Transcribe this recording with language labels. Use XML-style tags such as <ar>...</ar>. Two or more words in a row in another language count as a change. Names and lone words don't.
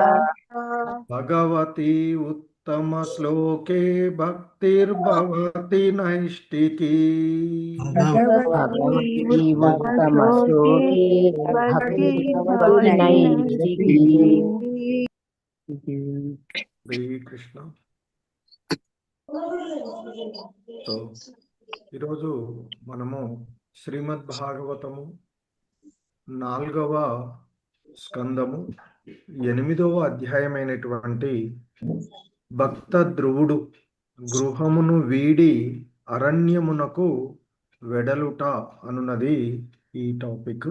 <sa>भगवती उत्तमश्लोके भक्तिर्भवति नैष्टिकी। भगवती उत्तमश्लोके भक्तिर्भवति नैष्टिकी। हरे कृष्ण।</sa> <te>సో ఈరోజు మనము శ్రీమద్ భాగవతము 4వ స్కందము 8వ అధ్యాయమైనటువంటి భక్త ధ్రువుడు గృహమును వీడి అరణ్యమునకు వెడలుట అనున్నది ఈ టాపిక్.</te>